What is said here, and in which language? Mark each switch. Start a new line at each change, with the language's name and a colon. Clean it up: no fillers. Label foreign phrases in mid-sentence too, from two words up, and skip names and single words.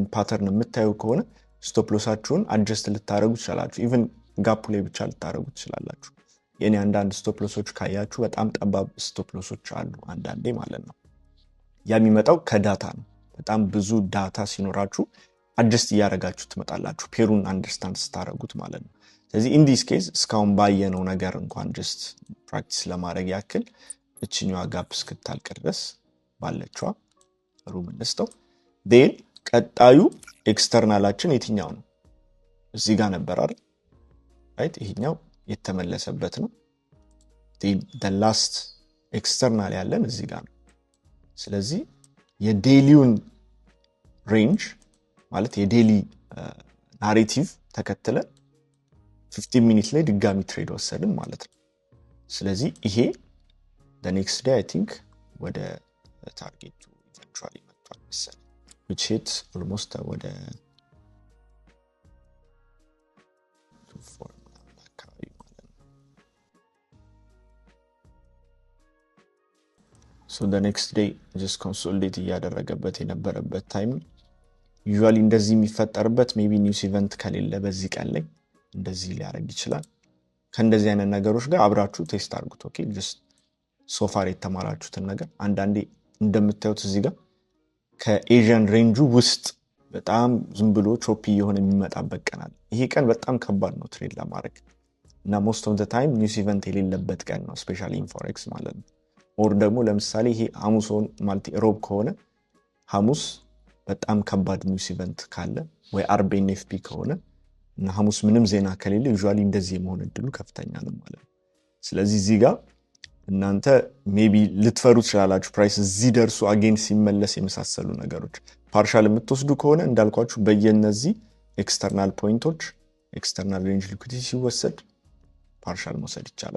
Amharic: ፓተርን የምታዩ ከሆነ ስቶፕ ሎሳችሁን አድጀስት ልታረጉ ትችላላችሁ ኢቭን ጋፑ ላይ ብቻ ልታረጉ ትችላላችሁ የኔ አንዳንድ
English: stop losses
Amharic: ካያችሁ በጣም ጠባብ
English: stop losses
Amharic: አሉ አንዳንዴ ማለት ነው ያ የሚመጣው ከዳታ ነው በጣም ብዙ ዳታ ሲኖራችሁ አድጀስት ያረጋችሁ ትመጣላችሁ ፔሩን አንደርስታንድ ስታረጉት ማለት ነው ስለዚህ
English: in this case
Amharic: እስካሁን ባየነው ነገር እንኳን
English: just practice
Amharic: ለማድረግ ያክል እቺኛዋ ጋፕ እስክታልቅ ድረስ ባለችዋ ሩም እንስተው then ቀጣዩ ኤክስተርናላችን የትኛው ነው እዚህ ጋር ነበር አይደል right ይሄኛው የተመለሰበት ነው
English: then the last external
Amharic: ያለን እዚህ ጋር ነው ስለዚህ የዴሊውን ሬንጅ ማለት የዴሊ ናሬቲቭ ተከትለ 15 ሚኒት ላይ ድጋሚ ትሬድ ወሰድን ማለት ነው ስለዚህ ይሄ
English: the next day I think
Amharic: ወደ ታርጌቱ eventually መጥቷል መሰለኝ
English: which hit almost
Amharic: ወደ 24 አካባቢ ማለት ነው
English: so the next day just consolidate
Amharic: ያደረገበት የነበረበት ታይም usually እንደዚህ የሚፈጠርበት
English: maybe news event
Amharic: ከሌለ በዚህ ቀን ላይ እንደዚህ ሊያረግ ይችላል ከእንደዚህ አይነት ነገሮች ጋር አብራችሁ ቴስት አድርጉት ኦኬ
English: just so far
Amharic: የተማራችሁትን ነገር አንዳንዴ እንደምታዩት እዚህ ጋር ከኤዥያን ሬንጁ ውስጥ በጣም ዝም ብሎ ቾፒ የሆነ የሚመጣበት ቀን አለ ይሄ ቀን በጣም ከባድ ነው ትሬድ ለማድረግ እና
English: most of the time news event
Amharic: የሌለበት ቀን ነው
English: especially in forex
Amharic: ማለት ነው ኦር ደግሞ ለምሳሌ ይሄ ሐሙስን ማለት ሮብ ከሆነ ሐሙስ በጣም ከባድ
English: news event
Amharic: ካለ ወይ አርብ ኤንኤፍፒ ከሆነ እና ሐሙስ ምንም ዜና ከሌለ ዩዥዋሊ እንደዚህ የመሆን እድሉ ከፍተኛ ነው ማለት ነው። ስለዚህ እዚህ ጋር እናንተ ሜቢ ልትፈሩ ትችላላችሁ ፕራይስ እዚህ ደርሶ አጌን ሲመለስ የመሳሰሉ ነገሮች ፓርሻል የምትወስዱ ከሆነ እንዳልኳችሁ በየነዚህ ኤክስተርናል ፖይንቶች
English: external range liquidity
Amharic: ሲወሰድ ፓርሻል መውሰድ ይቻላል።